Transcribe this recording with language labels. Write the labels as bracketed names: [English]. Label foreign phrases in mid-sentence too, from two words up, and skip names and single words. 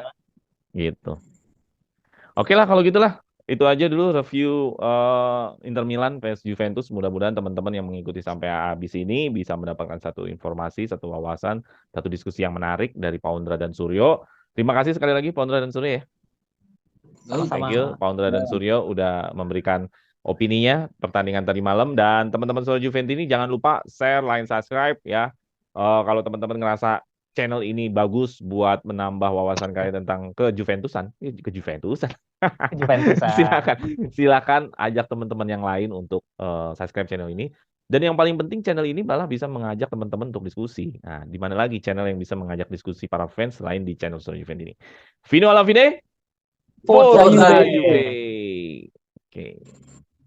[Indonesian] Gitu. Oke lah kalau gitulah. Itu aja dulu review Inter Milan vs Juventus. Mudah-mudahan teman-teman yang mengikuti sampai habis ini bisa mendapatkan satu informasi, satu wawasan, satu diskusi yang menarik dari Paundra dan Suryo. Terima kasih sekali lagi Paundra dan Suryo ya. [English] Thank you [Indonesian] Paundra dan Suryo udah memberikan opininya pertandingan tadi malam. Dan teman-teman Suryo Juventus ini jangan lupa [English] share, like, subscribe [Indonesian] ya. Kalau teman-teman ngerasa channel ini bagus buat menambah wawasan kalian tentang kejuventusan. Silakan ajak teman-teman yang lain untuk subscribe channel ini. Dan yang paling penting channel ini malah bisa mengajak teman-teman untuk diskusi. Nah, di mana lagi channel yang bisa mengajak diskusi para fans selain di channel Suryo Juventus ini. [Italian] Vino alla fine. Forza Juve. [Indonesian] Oke.